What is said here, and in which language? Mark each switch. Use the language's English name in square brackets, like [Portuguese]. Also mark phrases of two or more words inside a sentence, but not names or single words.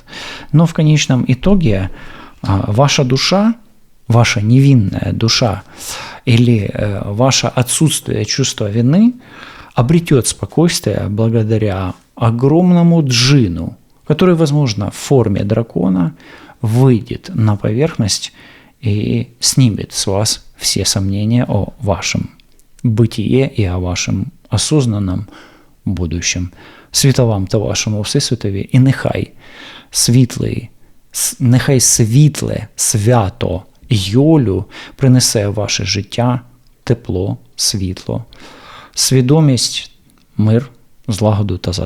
[Russian] Но в конечном итоге ваша душа, ваша невинная душа или ваше отсутствие чувства вины обретет спокойствие благодаря огромному джину, который, возможно, в форме дракона выйдет на поверхность и снимет с вас все сомнения о вашем бытие и о вашем осознанном будущем. [Ukrainian] Світа вам та вашому Всесвітові, і нехай світле свято Йолю принесе в ваше життя тепло, світло, свідомість, мир, злагоду та затишок.